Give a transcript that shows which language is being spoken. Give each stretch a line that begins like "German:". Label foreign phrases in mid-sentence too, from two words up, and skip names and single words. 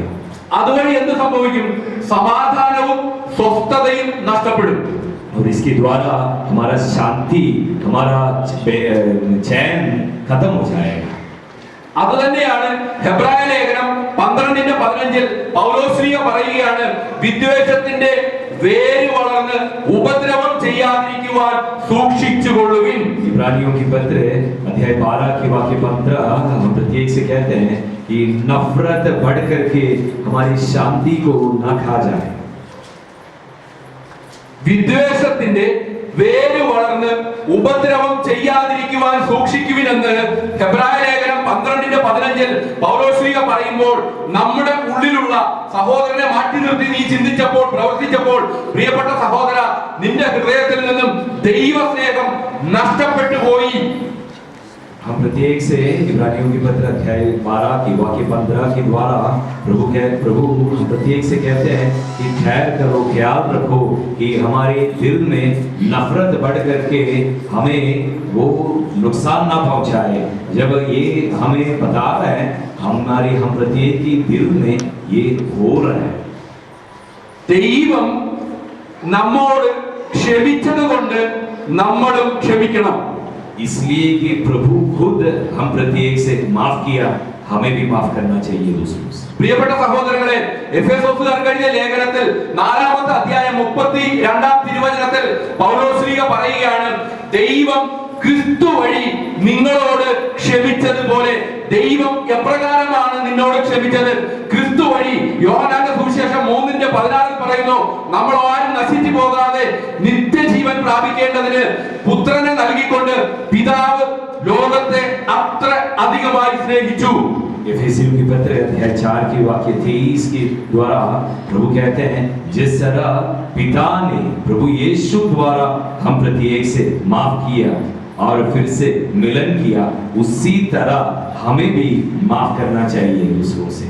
Malayalam: അതുവഴി എന്ത് സംഭവിക്കും? സമാധാനവും സ്വസ്ഥതയും നഷ്ടപ്പെടും.
Hindi: और इसके द्वारा हमारा शांति, हमारा चैन खत्म हो जाएगा.
Malayalam: അത് തന്നെയാണ് ഹെബ്രായ ലേഖനം 12:15 പൗലോസ്ലീഹ പറയുകയാണ്, വിദ്വേഷത്തിന്റെ വേര് വളർന്ന് ഉപദ്രവം ചെയ്യാതിരിക്കുവാൻ സൂക്ഷിച്ചുകൊള്ളുവിൻ.
Hindi: इब्रानियों की पत्र अध्याय 12 के वाक्य 15 हम प्रत्येक से कहते हैं कि नफरत बढ़ करके हमारी शांति को न खा जाए.
Malayalam: വിദ്വേഷത്തിന്റെ വേര് വളർന്ന് ഉപദ്രവം ചെയ്യാതിരിക്കുവാൻ സൂക്ഷിക്കുവിനെന്ന് ഹെബ്രായ ലേഖനം 12:15 പൗലോസ്ലീഹ പറയുമ്പോൾ, നമ്മുടെ ഉള്ളിലുള്ള സഹോദരനെ മാറ്റി നിർത്തി നീ ചിന്തിച്ചപ്പോൾ, പ്രവർത്തിച്ചപ്പോൾ, പ്രിയപ്പെട്ട സഹോദര, നിന്റെ ഹൃദയത്തിൽ നിന്നും ദൈവസ്നേഹം നഷ്ടപ്പെട്ടു പോയി.
Hindi: हम प्रत्येक से इब्रानियों की पत्र अध्याय 12 की वाक्य 15 के द्वारा प्रभु हम प्रत्येक से कहते हैं कि ठहर करो, ख्याल रखो कि हमारे दिल में नफरत बढ़ करके हमें वो नुकसान ना पहुंचाए. जब ये हमें बता रहा है, हम प्रत्येक की दिल में ये हो रहा है.
Malayalam: ദൈവം നമ്മോട് ക്ഷമിച്ചതുകൊണ്ട് നമ്മളും ക്ഷമിക്കണം.
Hindi: इसलिए कि प्रभु खुद हम प्रत्येक से माफ किया, हमें भी माफ करना चाहिए दूसरों से.
Malayalam: പ്രിയപ്പെട്ട സഹോദരങ്ങളെ, എഫേസോസുകാർക്ക് എഴുതിയ ലേഖനത്തിൽ 4-ാമത്തെ അധ്യായം 32-ാം തിരുവചനത്തിൽ പൗലോസ്ലീഹ പറയുകയാണ്, ദൈവം ക്രിസ്തു വഴി നിങ്ങളോട് ക്ഷമിച്ചതുപോലെ. ദൈവം എപ്രകാരമാണ് നിന്നോട് ക്ഷമിച്ചത്? ക്രിസ്തു വഴി. യോഹന്നാന്റെ സുവിശേഷം 3:16 പറയുന്നു, നമ്മൾ ആരും നശിച്ചു പോകാതെ നിത്യജീവൻ പ്രാപിക്കേണ്ടതിന് പുത്രനെ നൽകിക്കൊണ്ട് പിതാവ് ലോകത്തെ അത്ര അധികമായി സ്നേഹിച്ചു.
Hindi: एफेसियों की पत्र अध्याय 4 के वाक्य 23 के द्वारा प्रभु कहते हैं, जिस तरह पिता ने प्रभु यीशु द्वारा हम प्रत्येक से माफ किया और फिर से मिलन किया, उसी तरह हमें भी माफ करना चाहिए दूसरों से.